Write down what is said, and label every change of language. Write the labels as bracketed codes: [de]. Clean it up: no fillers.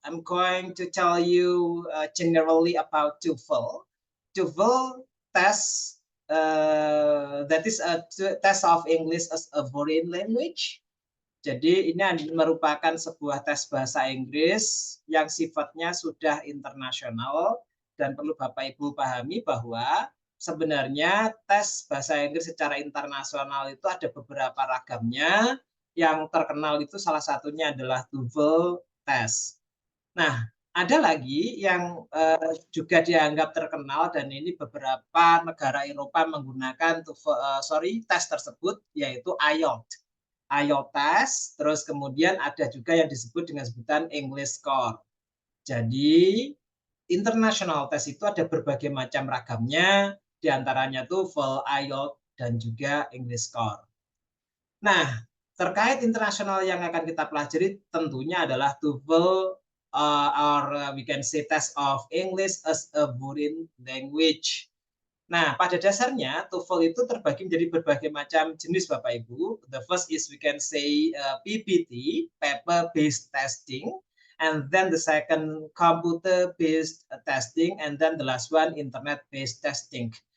[en] I'm going to tell you generally about TOEFL. TOEFL test, that is a test of English as a foreign language. [id] Jadi ini merupakan sebuah tes bahasa Inggris yang sifatnya sudah internasional, dan perlu Bapak Ibu pahami bahwa sebenarnya tes bahasa Inggris secara internasional itu ada beberapa ragamnya. Yang terkenal itu salah satunya adalah TOEFL test. Nah, ada lagi yang juga dianggap terkenal, dan ini beberapa negara Eropa menggunakan tes tersebut, yaitu IELTS. IELTS test, terus kemudian ada juga yang disebut dengan sebutan English Score. Jadi international test itu ada berbagai macam ragamnya, diantaranya TOEFL, IELTS, dan juga English Score. Nah, terkait internasional yang akan kita pelajari tentunya adalah [en] TOEFL, or we can say test of English as a foreign language. [id] Nah, pada dasarnya TOEFL itu terbagi menjadi berbagai macam jenis, Bapak Ibu. [en] The first is we can say PBT, paper-based testing, and then the second computer-based testing, and then the last one internet-based testing.